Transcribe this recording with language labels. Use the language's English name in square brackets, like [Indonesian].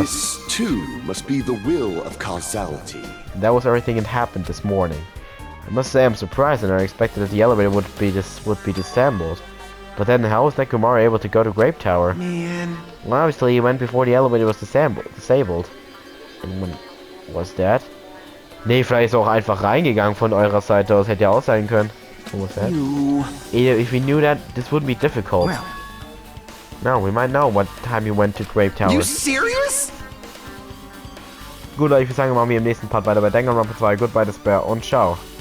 [English] This, too, must be the will of causality. And that was everything that happened this morning. I must say I'm surprised, and I expected that the elevator would be disassembled. But then how was Nekomaru able to go to Grape Tower? Man. Well, obviously he went before the elevator was disabled. Und when was that? [German] Nee, vielleicht ist er auch einfach reingegangen von eurer Seite aus. Hätte ja auch sein können. [English] What was that? You. If we knew that, this wouldn't be difficult. Well. No, we might know what time you went to Grape Tower. You serious? [German] Gut, Leute, ich würde sagen, machen wir im nächsten Part weiter bei Danganronpa 2. Goodbye, das Bär und ciao.